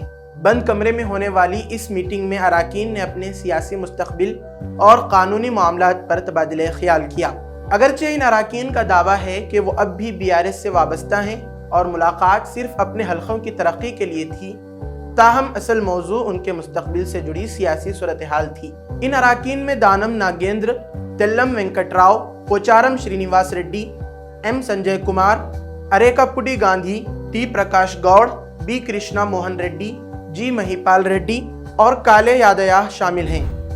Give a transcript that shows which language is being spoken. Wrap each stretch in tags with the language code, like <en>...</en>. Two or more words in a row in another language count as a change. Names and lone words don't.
<ur>بند کمرے میں ہونے والی اس میٹنگ میں اراکین نے اپنے سیاسی مستقبل اور قانونی معاملات پر تبادلہ خیال کیا۔ اگرچہ ان اراکین کا دعویٰ ہے کہ وہ اب بھی BRS سے وابستہ ہیں اور ملاقات صرف اپنے حلقوں کی ترقی کے لیے تھی، تاہم اصل موضوع ان کے مستقبل سے جڑی سیاسی صورتحال تھی۔ ان اراکین میں دانم ناگیندر، تیلم وینکٹ راؤ، پوچارم شرینیواس ریڈی، M سنجے کمار، اریکاپوڈی گاندھی، T پرکاش گوڑ، B کرشنا موہن ریڈی، G مہیپال ریڈی اور کالے یادیہ شامل ہیں۔</ur>